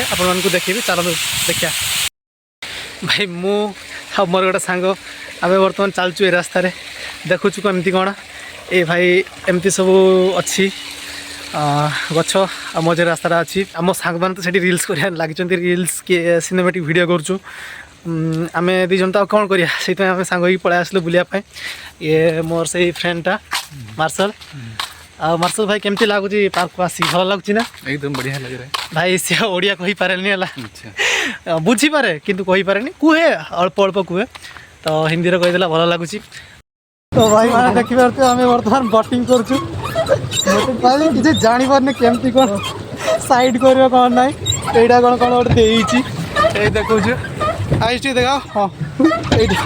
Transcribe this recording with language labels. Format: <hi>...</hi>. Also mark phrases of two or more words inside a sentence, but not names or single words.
<or>ଆପଣମାନଙ୍କୁ ଦେଖେଇବି ଚାଲନ୍ତୁ ଦେଖିବା ଭାଇ ମୁଁ ଆଉ ମୋର ଗୋଟେ ସାଙ୍ଗ ଆମେ ବର୍ତ୍ତମାନ ଚାଲୁଛୁ ଏ ରାସ୍ତାରେ ଦେଖୁଛୁ କେମିତି କ'ଣ ଏ ଭାଇ ଏମିତି ସବୁ ଅଛି ଗଛ ଆଉ ମଝିରେ ରାସ୍ତାଟା ଅଛି ଆମ ସାଙ୍ଗମାନେ ତ ସେଠି ରିଲ୍ସ କରିବା ଲାଗିଛନ୍ତି ରିଲ୍ସ କି</or> <en>cinematic video</en> <or>କରୁଛୁ ଆମେ ଦୁଇ ଜଣ ତ ଆଉ କ'ଣ କରିବା ସେଇଥିପାଇଁ ଆମେ ସାଙ୍ଗ ହେଇକି ପଳାଇ ଆସିଲୁ ବୁଲିବା ପାଇଁ ଇଏ ମୋର ସେଇ ଫ୍ରେଣ୍ଡଟା ମାର୍ଶାଲ ଆଉ ମାର୍ଶାଲ ଭାଇ କେମିତି ଲାଗୁଛି ପାର୍କକୁ ଆସିକି ଭଲ ଲାଗୁଛି ନା</or> <hi>एकदम बढ़िया लग रहा है</hi> <or>ଭାଇ ସିଏ ଓଡ଼ିଆ କହିପାରେନି ହେଲା ବୁଝିପାରେ କିନ୍ତୁ କହିପାରେନି କୁହେ ଅଳ୍ପ ଅଳ୍ପ କୁହେ ତ ହିନ୍ଦୀରେ କହିଦେଲା ଭଲ ଲାଗୁଛି ତ ଭାଇ ମାନେ ଦେଖିପାରୁଥିବେ ଆମେ ବର୍ତ୍ତମାନ ବୋଟିଂ କରୁଛୁ ଭାଇ କିଛି ଜାଣିପାରୁନି କେମିତି କ'ଣ ସାଇଡ୍ କରିବ କ'ଣ ନାହିଁ ଏଇଟା କ'ଣ କ'ଣ ଗୋଟେ ଦେଇଛି ଏଇ ଦେଖାଉଛୁ ଆଇସ୍ ଟିକେ ଦେଖା ହଁ ଏଇଟା</or>